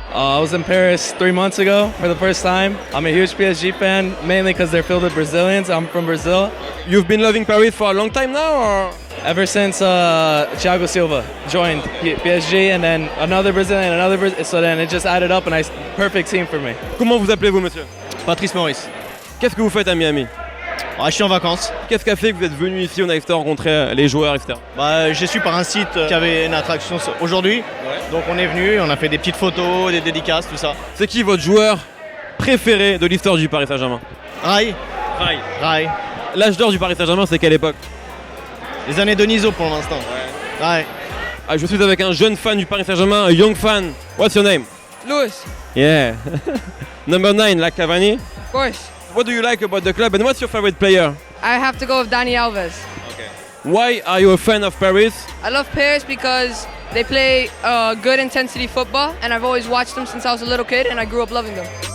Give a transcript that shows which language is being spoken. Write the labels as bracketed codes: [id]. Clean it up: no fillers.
[en] I was in Paris 3 months ago for the first time. I'm a huge PSG fan, mainly because they're filled with Brazilians. I'm from Brazil. You've been loving Paris for a long time now, or? Ever since Thiago Silva joined PSG, and then another Brazilian, so then it just added up, and perfect team for me. [fr] Comment vous appelez-vous, monsieur? Patrice Maurice. Qu'est-ce que vous faites à Miami? Je suis en vacances. Qu'est-ce qui a fait que vous êtes venu ici au Nike Store rencontrer les joueurs, etc. J'ai su par un site qui avait une attraction aujourd'hui. Donc on est venu, on a fait des petites photos, des dédicaces, tout ça. C'est qui votre joueur préféré de l'histoire du Paris Saint-Germain? Rai. L'âge d'or du Paris Saint-Germain, c'est quelle époque? Les années Denisot pour l'instant. Ouais. Je suis avec un jeune fan du Paris Saint-Germain, un [en] young fan. What's your name? Louis. Yeah. Number 9, like Cavani. Of course. What do you like about the club and what's your favorite player? I have to go with Dani Alves. Why are you a fan of Paris? I love Paris because they play good intensity football, and I've always watched them since I was a little kid, and I grew up loving them.